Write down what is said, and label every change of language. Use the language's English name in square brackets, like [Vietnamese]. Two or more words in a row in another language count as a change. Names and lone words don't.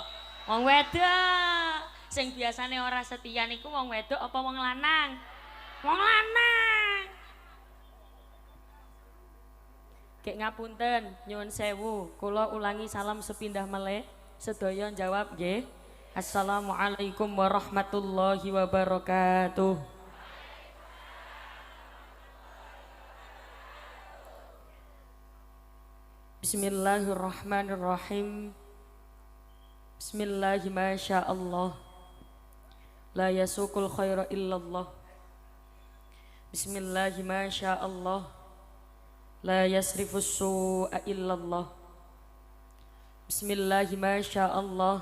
[Javanese] Wong wedok. Sing biasane ora setia niku wong wedok apa wong lanang? Wong lanang. Kek ngapunten, nyuwun sewu, kula ulangi salam sepindah meleh. Sedaya jawab nggih. [Arabic] السلام عليكم ورحمة الله وبركاته. بسم الله الرحمن الرحيم. بسم الله ما شاء الله. لا يسوق الخير إلا الله. بسم الله ما شاء الله. لا يصرف السوء إلا الله. بسم الله ما شاء الله.